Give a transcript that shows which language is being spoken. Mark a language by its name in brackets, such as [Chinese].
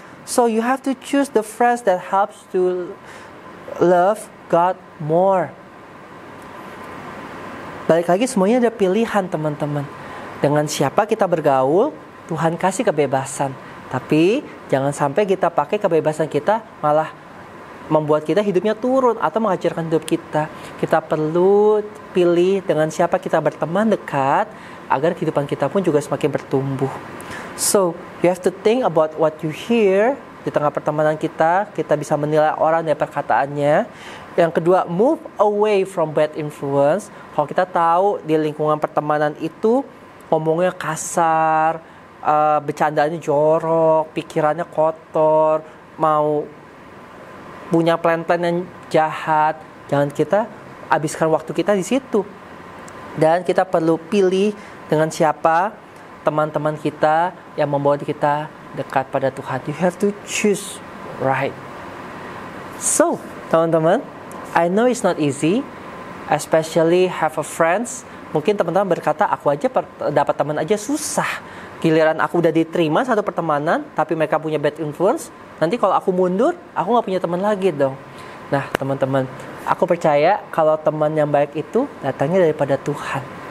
[English] So you have to choose the friends that helps to love God more. [Indonesian] Balik lagi, semuanya ada pilihan teman-teman. Dengan siapa kita bergaul, Tuhan kasih kebebasan. Tapi jangan sampai kita pakai kebebasan kita malah membuat kita hidupnya turun atau menghancurkan hidup kita. Kita perlu pilih dengan siapa kita berteman dekat agar kehidupan kita pun juga semakin bertumbuh. [English] So, you have to think about what you hear. [Indonesian] Di tengah pertemanan kita bisa menilai orang dari perkataannya. Yang kedua, [English] move away from bad influence. [Indonesian] Kalau kita tahu di lingkungan pertemanan itu ngomongnya kasar, bercandaannya jorok, pikirannya kotor, mau punya plan-plan yang jahat, jangan kita habiskan waktu kita di situ. Dan kita perlu pilih dengan siapa teman-teman kita yang membawa kita dekat pada Tuhan. [English] You have to choose right. So, teman-teman, I know it's not easy, especially have a friends. [Indonesian] Mungkin teman-teman berkata, aku aja dapat teman aja susah. Giliran aku udah diterima satu pertemanan, tapi mereka punya bad influence, nanti kalau aku mundur, aku gak punya teman lagi dong. Nah, teman-teman, aku percaya kalau teman yang baik itu datangnya daripada Tuhan.